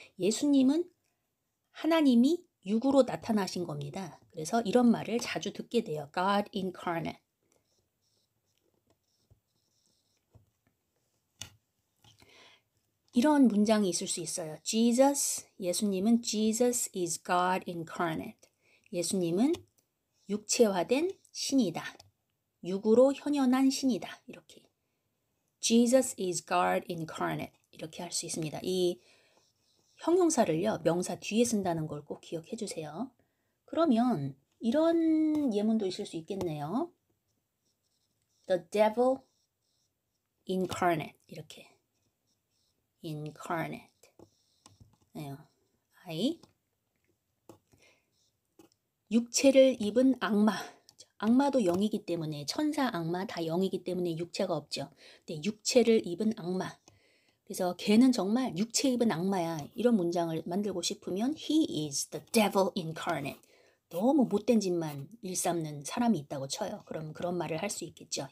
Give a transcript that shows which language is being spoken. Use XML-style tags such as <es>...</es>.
<ko>예수님은 하나님이 육으로 나타나신 겁니다. 그래서 이런 말을 자주 듣게 돼요.</ko> <en>God incarnate.</en> <ko>이런 문장이 있을 수 있어요. 예수님은</ko> <en>Jesus is God incarnate.</en> <ko>예수님은 육체화된 신이다. 육으로 현현한 신이다. 이렇게.</ko> <en>Jesus is God incarnate.</en> <ko>이렇게 할 수 있습니다. 이 형용사를요, 명사 뒤에 쓴다는 걸 꼭 기억해 주세요. 그러면 이런 예문도 있을 수 있겠네요.</ko> <en>The devil incarnate.</en> <ko>이렇게.</ko> <en>incarnate.</en> <ko>네. I. 육체를 입은 악마. 악마도 영이기 때문에 천사, 악마 다 영이기 때문에 육체가 없죠. 근데 육체를 입은 악마. 그래서 걔는 정말 육체 입은 악마야. 이런 문장을 만들고 싶으면</ko> <en>He is the devil incarnate.</en> <ko>너무 못된 짓만 일삼는 사람이 있다고 쳐요. 그럼 그런 말을 할 수 있겠죠.</ko>